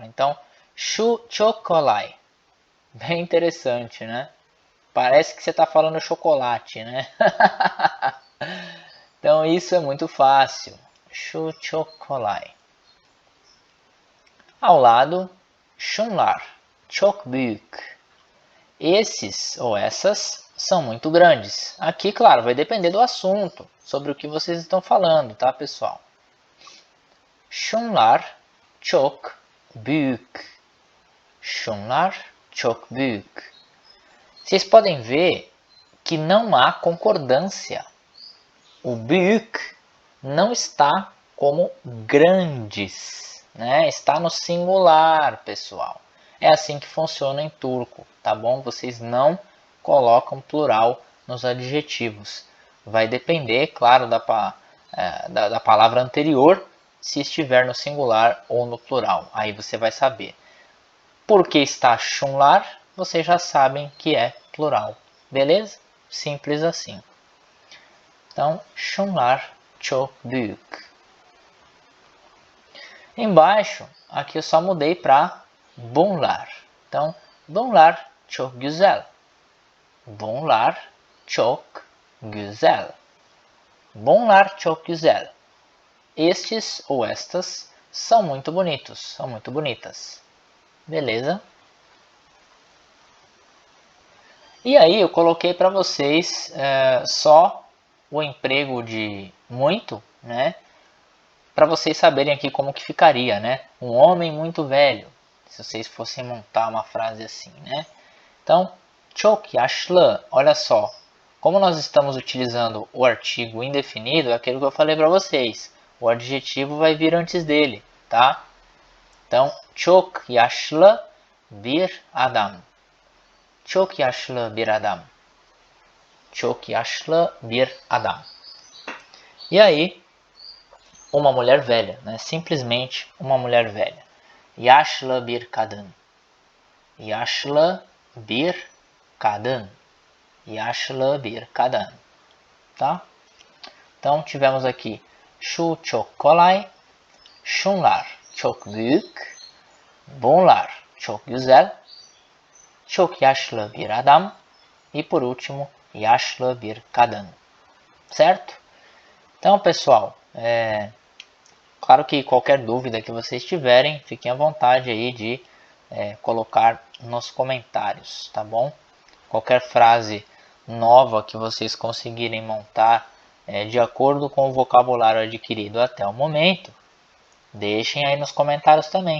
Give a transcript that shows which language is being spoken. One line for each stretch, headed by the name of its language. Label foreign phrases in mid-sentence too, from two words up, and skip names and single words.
Portuguese: Então, chocolate. Bem interessante, né? Parece que você está falando chocolate, né? Então, isso é muito fácil. Chocolate. Ao lado,
Turkish: şunlar, çok büyük.
Portuguese: Esses ou essas são muito grandes. Aqui, claro, vai depender do assunto, sobre o que vocês estão falando, tá, pessoal?
Turkish: Şunlar çok büyük. Şunlar çok büyük.
Portuguese: Vocês podem ver que não há concordância. O büyük não está como grandes, né? Está no singular, pessoal. É assim que funciona em turco, tá bom? Vocês não colocam plural nos adjetivos. Vai depender, claro, da palavra anterior, se estiver no singular ou no plural. Aí você vai saber. Porque está şunlar, vocês já sabem que é plural. Beleza? Simples assim. Então,
Turkish: şunlar çok büyük.
Portuguese: Embaixo, aqui eu só mudei para bunlar.
Turkish: Então, bunlar çok güzel. Bunlar çok güzel. Bunlar çok güzel.
Portuguese: Estes ou estas são muito bonitos, são muito bonitas. Beleza? E aí eu coloquei para vocês só o emprego de muito, né? Para vocês saberem aqui como que ficaria, né? Um homem muito velho, se vocês fossem montar uma frase assim, né? Então,
Turkish: çok yaşlı,
Portuguese: olha só, como nós estamos utilizando o artigo indefinido, é aquilo que eu falei para vocês, o adjetivo vai vir antes dele, tá? Então,
Turkish: çok yaşlı bir adam. Çok yaşlı bir adam. Çok yaşlı bir adam.
Portuguese: E aí, uma mulher velha, né? Simplesmente uma mulher velha.
Turkish: Yaşlı bir kadın. Yaşlı bir kadın. Yaşlı bir kadın.
Portuguese: Tá? Então tivemos aqui
Turkish: şu çok kolay, şunlar çok büyük, bunlar çok güzel, çok yaşlı bir adam
Portuguese: e por último,
Turkish: yaşlı bir kadın.
Portuguese: Certo? Então, pessoal, claro que qualquer dúvida que vocês tiverem, fiquem à vontade aí de colocar nos comentários, tá bom? Qualquer frase nova que vocês conseguirem montar de acordo com o vocabulário adquirido até o momento, deixem aí nos comentários também.